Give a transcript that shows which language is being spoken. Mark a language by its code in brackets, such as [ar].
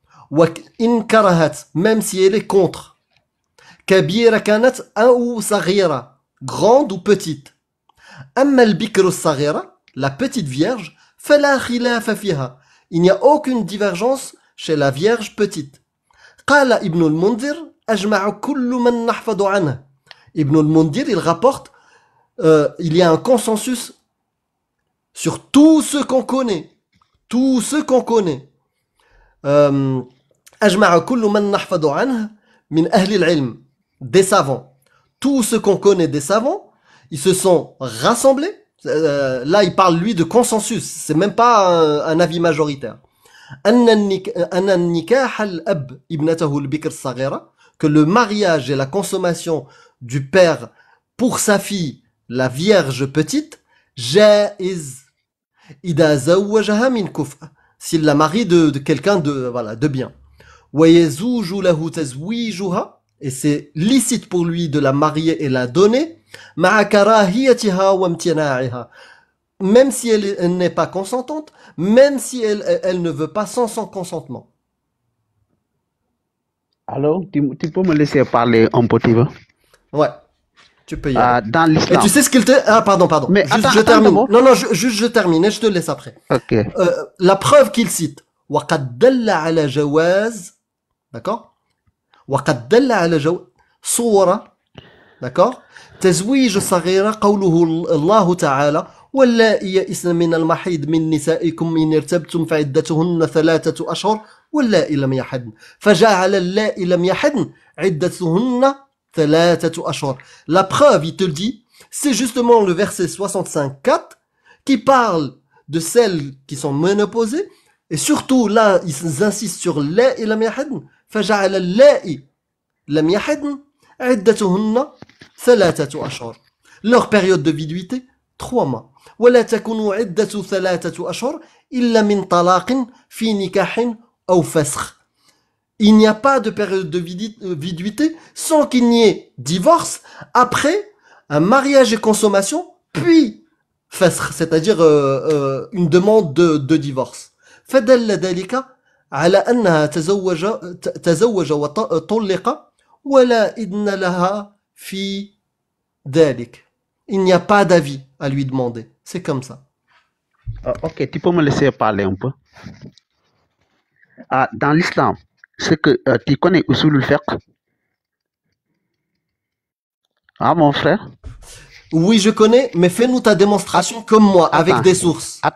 [ar] وإن كرهت, [fr] même si elle est contre, [ar] كبيرة كانت أو صغيرة, [fr] grande ou petite. [ar] أما البكر الصغيرة, [fr] la petite vierge, [ar] فلا خلاف فيها, [fr] il n'y a aucune divergence chez la vierge petite. [ar] قال ابن المنذر أجمع كل من نحفظ عنه. [fr] Ibn al-Mundhir, il rapporte, il y a un consensus sur tout ce qu'on connaît. Tout ce qu'on connaît. [ar] أجمع كل من نحفظ عنه من أهل العلم. [fr] Des savants. Tout ce qu'on connaît des savants, ils se sont rassemblés. Là, il parle, lui, de consensus. C'est même pas un avis majoritaire. [ar] أن النكاح الأب ابنته البكر الصغيرة, [fr] que le mariage et la consommation du père pour sa fille, la vierge petite, [ar] جائز إذا زوجها من كفء, [fr] s'il la marie de quelqu'un de bien. [ar] ويزوج له تزويجها, [fr] et c'est licite pour lui de la marier et la donner, [ar] مع كراهيتها وامتناعها, [fr] même si elle n'est pas consentante, même si elle ne veut pas sans son consentement. Alors, tu peux me laisser parler un petit peu? Ouais, tu peux y aller. Dans l'islam. Et tu sais ce qu'il te... Ah, pardon. Mais juste, attends, je termine. attends, Non, juste je termine et je te laisse après. Ok. La preuve qu'il cite, [ar] وقد دل على جواز, d'accord, وقد دل على صورة, d'accord, تزويج صغيرة, قوله الله تعالى واللائي يئسن من المحيض من نسائكم إن ارتبتم فعدتهن 3 أشهر واللائي لم يحضن فجعل اللائي لم يحضن عدتهن 3 أشهر. [fr] La preuve, il te le dit, c'est justement le verset 65-4 qui parle de celles qui sont ménopausées, et surtout là, ils insistent sur [ar] اللائي لم يحضن فجعل اللائي لم يحضن عدتهن 3 أشهر. [fr] Leur période de viduité, 3 mois. [ar] ولا تكون عدة 3 أشهر إلا من طلاق في نكاح أو فسخ. [fr] Il n'y a pas de période de viduité sans qu'il n'y ait divorce après un mariage et consommation, puis fasakh, c'est-à-dire une demande de divorce. [ar] فدل ذلك على أنها تزوج وطلق ولا إذن لها في ذلك. [fr] Il n'y a pas d'avis à lui demander. C'est comme ça. Ok, tu peux me laisser parler un peu? Dans l'islam, c'est que tu connais Usul al-Fiqh? Ah, mon frère? Oui, je connais, mais fais-nous ta démonstration comme moi, avec des sources.